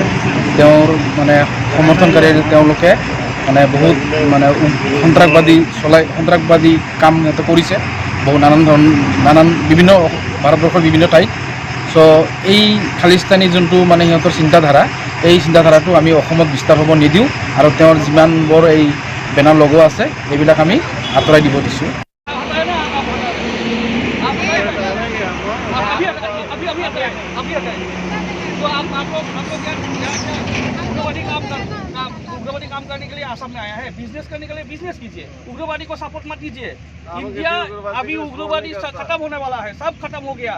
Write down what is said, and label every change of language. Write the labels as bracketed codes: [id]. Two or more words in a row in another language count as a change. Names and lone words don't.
[as] তেওঁৰ মানে সমৰ্থনকাৰী তেওঁলোকে মানে বহুত মানে সন্ত্ৰাসবাদী কাম সিহঁতে কৰিছে বহু নানান বিভিন্ন ভাৰতবৰ্ষৰ বিভিন্ন ঠাইত। চ' এই খালিস্তানী যোনটো মানে সিহঁতৰ চিন্তাধাৰা, এই চিন্তাধাৰাটো আমি অসমত বিস্তাৰ হ'ব নিদিওঁ আৰু তেওঁৰ যিমানবোৰ এই বেনাৰ লগোৱা আছে এইবিলাক আমি আঁতৰাই দিব দিছোঁ। [hi] उग्रवादी काम करने के लिए आसाम में आया है, बिजनेस करने के लिए बिजनेस कीजिए, उग्रवादी को सपोर्ट मत कीजिए। इंडिया अभी उग्रवादी खत्म होने वाला है, सब खत्म हो गया।